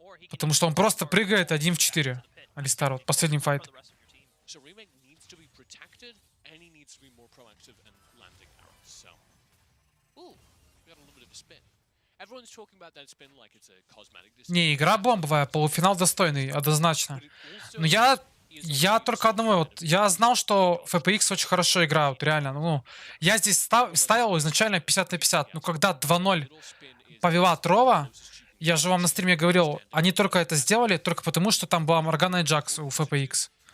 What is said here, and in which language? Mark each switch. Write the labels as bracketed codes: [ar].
[ru] Потому что он просто прыгает 1 в 4. Алистар, вот последний файт. [en] so remake needs to be protected, and he needs to be more proactive and landing arrows. So, ooh, we got a little bit of a spin. Everyone's talking about that spin like it's a cosmetic decision. [ru] Не, игра бомбовая, полуфинал достойный, однозначно. Но я только одного, вот, я знал, что FPX очень хорошо играют, реально. Ну, я здесь ставил изначально 50 на 50. Но когда 2-0 повела Трова, я же вам на стриме говорил, они только это сделали, только потому, что там была Моргана и Джакс у FPX.